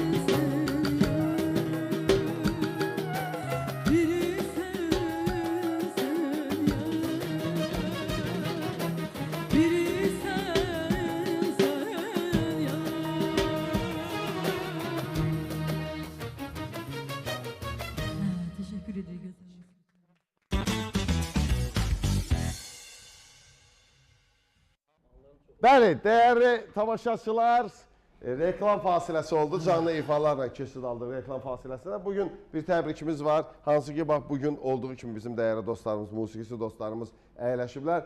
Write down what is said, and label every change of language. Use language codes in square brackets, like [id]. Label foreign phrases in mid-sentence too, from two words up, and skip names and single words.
[tr] Biri sen ya. Biri sen ya. Teşekkür ederim. [az] Bəli, dəyərli tamaşaçılar, reklam fasiləsi oldu. Canlı ifalarla keçid aldıq reklam fasiləsinə. Bugün bir təbrikimiz var. Hansı ki, bax, bugün olduğu kimi bizim dəyərli dostlarımız, musiqisi dostlarımız əyləşiblər.